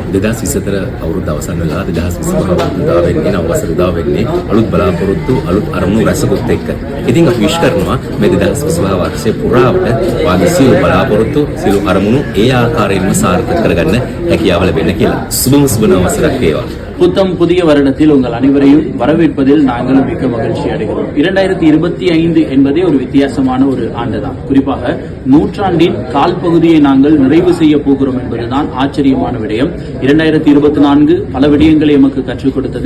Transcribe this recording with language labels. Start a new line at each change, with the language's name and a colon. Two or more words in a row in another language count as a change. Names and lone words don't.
Sinhala: 2024 අවුරුද්ද අවසන් වෙලා 2025 අවුරුද්දා වෙන්නේ නවවසර උදා වෙන්නේ අලුත් බලාපොරොත්තු අලුත් අරමුණු රැසකුත් එක්ක. ඉතින් අපි විශ් කරනවා මේ 2025 වර්ෂයේ පුරාවට වාගේ සියලු බලාපොරොත්තු සියලු අරමුණු ඒ ආකාරයෙන්ම සාර්ථක කරගන්න හැකියාව ලැබෙන්න කියලා. සුබම සුබ නවවසරක් වේවා.
Tamil: புத்தம் புதிய வருடத்தில் உங்கள் அனைவரையும் வரவேற்பதில் நாங்களும் மிக்க மகிழ்ச்சி அடைகிறோம். 2025 என்பதே ஒரு வித்தியாசமான ஒரு ஆண்டுதான். குறிப்பாக நூற்றாண்டின் கால் பகுதியை நாங்கள் நிறைவு செய்ய போகிறோம் என்பதுதான் ஆச்சரியமான விடயம். 2024 பல விடயங்களை எமக்கு கற்றுக் கொடுத்தது.